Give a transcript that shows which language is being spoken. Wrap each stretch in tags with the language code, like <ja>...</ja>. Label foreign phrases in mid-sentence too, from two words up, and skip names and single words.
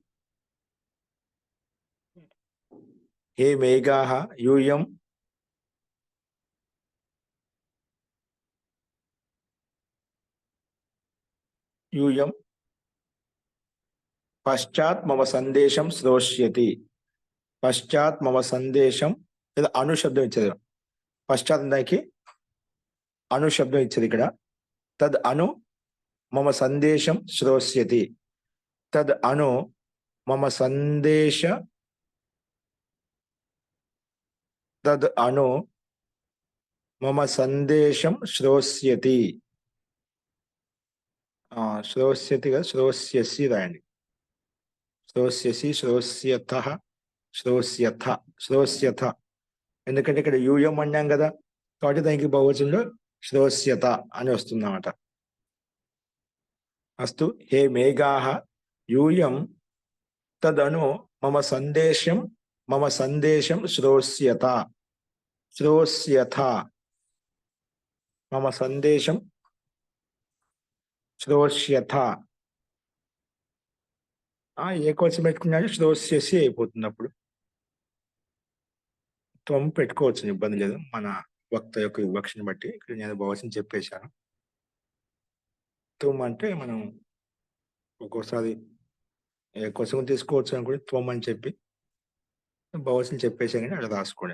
<sa>हे मेघाः यूयं यूयं पश्चात् मम संदेशं श्रोष्यति. పశ్చాత్ మమ సందేశం,</sa> <te>లేదా అనుశబ్దం ఇచ్చేది. పశ్చాత్ దానికి అనుశబ్దం ఇచ్చేది ఇక్కడ.</te> <sa>తద్ అను మమ సందేశం శ్రోష్యతి. తద్ అను మమ సందేశ, తద్ అను మమ సందేశం శ్రోష్యతి.</sa> <te>శ్రోష్యతిగా శ్రోష్యసి రాయండి.</te> <sa>శ్రోష్యసి, శ్రోష్యత, శ్రోష్యథ, శ్రోష్యథ.</sa> <te>ఎందుకంటే ఇక్కడ యూయం అన్నాం కదా, కాబట్టి దానికి బహువచనంలో శ్రోష్యత అని వస్తుందన్నమాట.</te> <sa>अस्तु हे मेघाः यूयं तदनु मम संदेशं श्रोष्यथा मम संदेशं श्रोष्यथा</sa> <te>ఏకవచనం పెట్టుకున్నాడు శ్రోష్యసి అయిపోతుంది. అప్పుడు త్వం పెట్టుకోవచ్చు, ఇబ్బంది లేదు. మన వక్త యొక్క వివక్షను బట్టి ఇక్కడ నేను బహువచనం చెప్పేశాను. త్వం అంటే మనం ఒక్కోసారి ఏకవచనం తీసుకోవచ్చు అనుకుంటే త్వం అని చెప్పి బహువచనం చెప్పేశాను, కానీ అలా రాసుకోండి.</te>